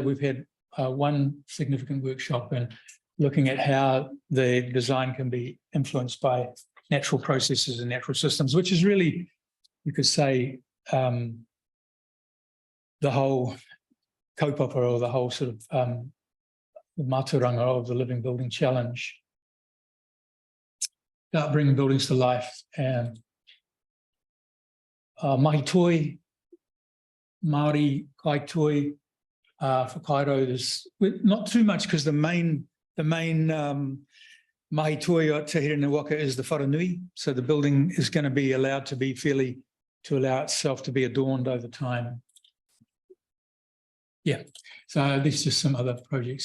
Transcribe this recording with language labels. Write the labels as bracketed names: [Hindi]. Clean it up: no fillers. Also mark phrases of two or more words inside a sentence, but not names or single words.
[English] We've had one significant workshop and looking at how the design can be influenced by natural processes and natural systems, which is really, you could say, the whole kaupapa, or the whole sort of the mātauranga of the Living Building Challenge, about bringing buildings to life. [Māori] And mahi toi, Māori kai toi, whakairo, [English] there's not too much, because the main [Māori] mahi toi o Te Here Waka [English] is the wharanui. So the building is going to be allowed to be to allow itself to be adorned over time. Yeah, so there's just some other projects.